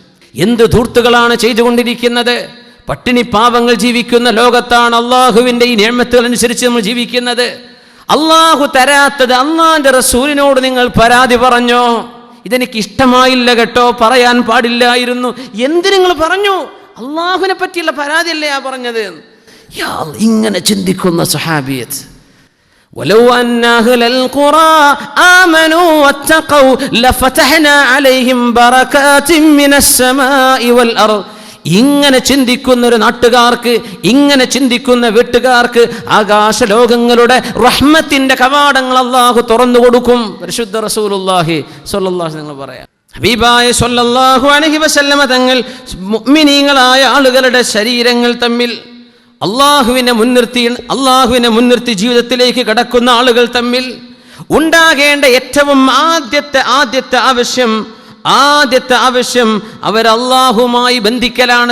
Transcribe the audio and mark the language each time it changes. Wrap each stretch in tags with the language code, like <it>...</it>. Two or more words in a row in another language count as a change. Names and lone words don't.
<ml>എന്ത് ധൂർത്തുകളാണ് ചെയ്തുകൊണ്ടിരിക്കുന്നത്? പട്ടിണി പാവങ്ങൾ ജീവിക്കുന്ന ലോകത്താണ് അള്ളാഹുവിൻ്റെ ഈ നിഅമത്തുകൾ അനുസരിച്ച് നമ്മൾ ജീവിക്കുന്നത്. അള്ളാഹു തരാത്തത് അള്ളാഹിൻ്റെ റസൂലിനോട് നിങ്ങൾ പരാതി പറഞ്ഞോ? ഇതെനിക്ക് ഇഷ്ടമായില്ല കേട്ടോ, പറയാൻ പാടില്ലായിരുന്നു. എന്ത് നിങ്ങൾ പറഞ്ഞു? അള്ളാഹുവിനെ പറ്റിയുള്ള പരാതിയല്ലേ ആ പറഞ്ഞത്? ഇങ്ങനെ ചിന്തിക്കുന്ന സഹാബിയത്ത്.</ml> <ar>ولو أن أهل القرى آمنوا واتقوا لفتحنا عليهم بركات من السماء والأرض.</ar> <ml>ഇങ്ങനെ ചിന്തിക്കുന്ന ഒരു നാട്ടുകാർക്ക്, ഇങ്ങനെ ചിന്തിക്കുന്ന വീട്ടുകാർക്ക് ആകാശലോകങ്ങളുടെ റഹ്മത്തിന്റെ കവാടങ്ങൾ അല്ലാഹു തുറന്നു കൊടുക്കും. പരിശുദ്ധ റസൂലുള്ളാഹി</ml> <ar>صلى الله عليه وسلم</ar> <ml>പറയാം, ഹബീബായ</ml> <ar>صلى الله عليه وسلم</ar> <ml>തങ്ങൾ മുഅ്മിനീങ്ങളായ ആളുകളുടെ ശരീരങ്ങൾ തമ്മിൽ അള്ളാഹുവിനെ മുൻനിർത്തി ജീവിതത്തിലേക്ക് കടക്കുന്ന ആളുകൾ തമ്മിൽ ഉണ്ടാകേണ്ട ഏറ്റവും ആദ്യത്തെ ആവശ്യം അവർ അള്ളാഹുമായി ബന്ധിക്കലാണ്.</ml>